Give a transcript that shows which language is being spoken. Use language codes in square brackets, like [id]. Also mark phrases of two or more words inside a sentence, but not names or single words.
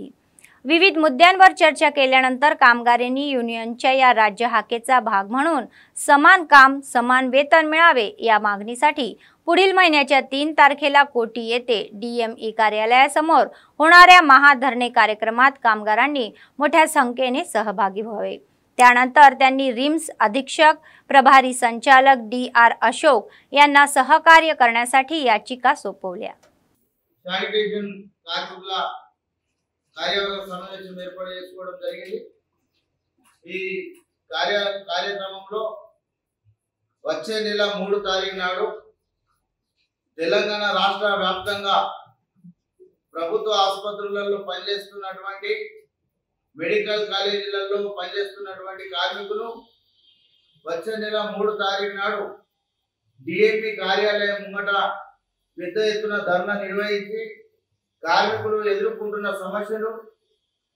[mr] विविध मुद्द्यांवर चर्चा केल्यानंतर कामगारांनी युनियनच्या या राज्य हाकेचा भाग म्हणून समान काम समान वेतन मिळावे या मागणीसाठी पुढील महिन्याच्या 3 तारखेला कोटी येथे DME कार्यालयासमोर होणाऱ्या महाधरणे कार्यक्रमात कामगारांनी मोठ्या संख्येने सहभागी व्हावे. त्यानंतर त्यांनी रिम्स अधीक्षक प्रभारी संचालक DR अशोक यांना सहकार्य करण्यासाठी याचिका सोपवल्या. [te] కార్యవర్గ సమావేశం ఏర్పాటు చేసుకోవడం జరిగింది. ఈ కార్యక్రమంలో వచ్చే నెల 3 తారీఖు నాడు తెలంగాణ రాష్ట్ర వ్యాప్తంగా ప్రభుత్వ ఆసుపత్రులలో పనిచేస్తున్నటువంటి మెడికల్ కాలేజీలలో పనిచేస్తున్నటువంటి కార్మికులు వచ్చే నెల 3 తారీఖు నాడు DME కార్యాలయం ముంగట పెద్ద ఎత్తున ధర్నా నిర్వహించి కార్మికులు ఎదుర్కొంటున్న సమస్యలు